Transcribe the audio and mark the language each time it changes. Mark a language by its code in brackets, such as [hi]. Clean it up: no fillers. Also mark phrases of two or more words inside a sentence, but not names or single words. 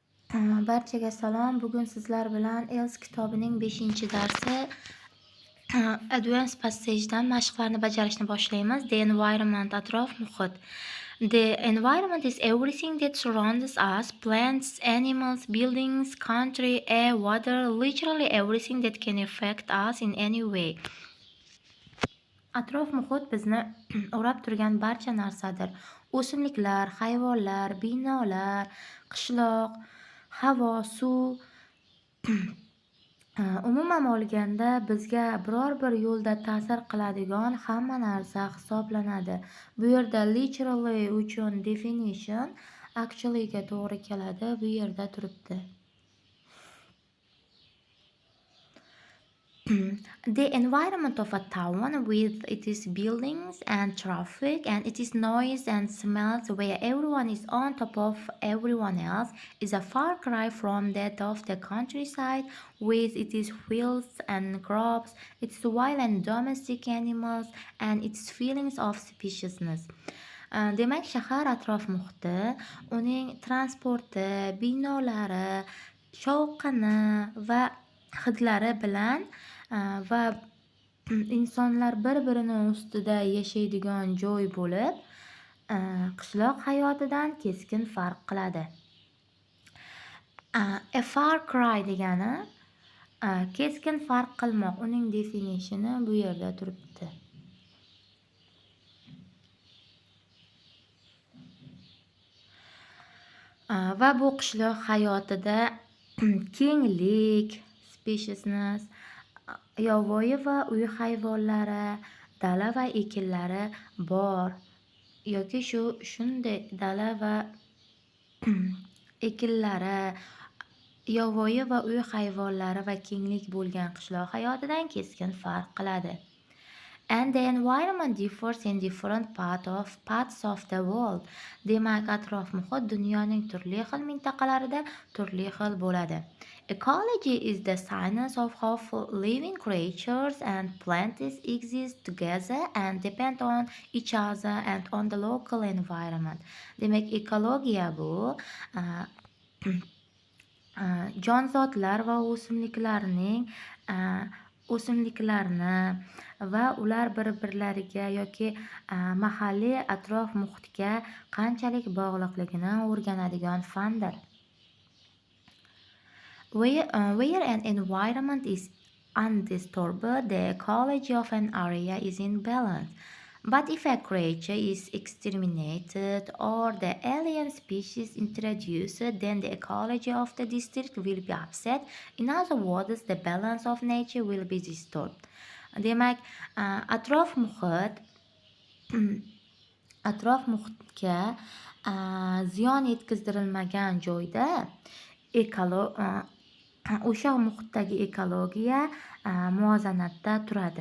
[uz] Barchaga salom. Bugun sizlar bilan ELS kitobining 5-darsi Advanced Passage'dan mashqlarni bajarishni boshlaymiz. [en] The environment, [uz] atrof muhit. [en] The environment is everything that surrounds us: plants, animals, buildings, country, air, water, literally everything that can affect us in any way. [uz] Atrof muhit bizni o'rab turgan barcha narsadir. O'simliklar, hayvonlar, binolar, qishloq, havo, suv. Umuman olganda bizga biror bir yo'lda ta'sir qiladigan hamma narsa hisoblanadi. Bu yerda literally uchun definition actually ga to'g'ri keladi. Bu yerda turibdi. [en] The environment of a town with its buildings and traffic and its noise and smells, where everyone is on top of everyone else, is a far cry from that of the countryside with its fields and crops, its wild and domestic animals, and its feelings of speciousness. [uz] Demak, shahar atrof muhiti, uning transporti, binolari, shovqini va hidlari bilan va insonlar bir-birini ustida yashaydigan joy bo'lib, qishloq hayotidan keskin farq qiladi. [en] A far cry [uz] degani keskin farq qilmoq. Uning definitioni bu yerda turibdi. Va bu qishloq hayotida kenglik, spaciousness, yovvoyi va uy hayvonlari, dala va ekinlari bor yoki shunday dala va ekinlari, yovvoyi va uy hayvonlari va kenglik bo'lgan qishloq hayotidan keskin farq qiladi. [en] And the environment differs in different parts of the world. [uz] Demak, atrof muhit dunyoning turli xil mintaqalarida turli xil bo'ladi. [en] Ecology is the science of how living creatures and plants exist together and depend on each other and on the local environment. [uz] Demak, ekologiya bu jonzotlar va o'simliklarni va ular bir-birlariga yoki mahalliy atrof muhitga qanchalik bog'liqligini o'rganadigan fandir. [en] Where an environment is undisturbed, the ecology of an area is in balance. But if a creature is exterminated or the alien species introduced, then the ecology of the district will be upset. In other words, the balance of nature will be disturbed. [uz] Demak, atrof muhitga ziyon yetkazdirilmagan joyda o'sha muhitdagi ekologiya muvozanatda turadi.